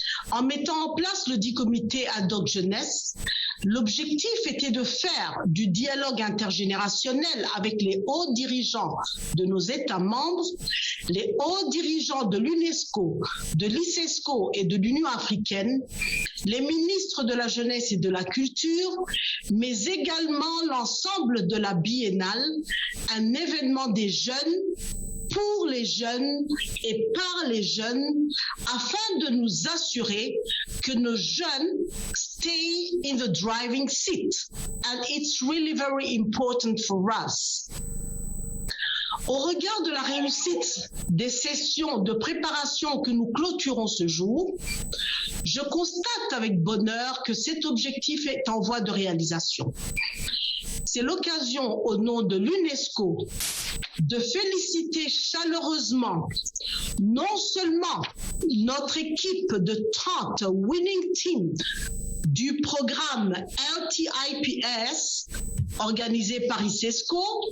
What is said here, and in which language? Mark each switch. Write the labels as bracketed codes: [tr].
[fr] En mettant en place le dit comité ad hoc jeunesse, l'objectif était de faire du dialogue intergénérationnel avec les hauts dirigeants de nos États membres, les hauts dirigeants de l'UNESCO, de l'ICESCO et de l'Union africaine, les ministres de la jeunesse et de la culture, mais également l'ensemble de la biennale, un événement des jeunes, pour les jeunes et par les jeunes, afin de nous assurer que nos jeunes [en] stay in the driving seat. And it's really very important for us. [fr] Au regard de la réussite des sessions de préparation que nous clôturons ce jour, je constate avec bonheur que cet objectif est en voie de réalisation. C'est l'occasion, au nom de l'UNESCO, de féliciter chaleureusement non seulement notre équipe de 30 [en] winning team [fr] du programme LTIPS organisé par ICESCO,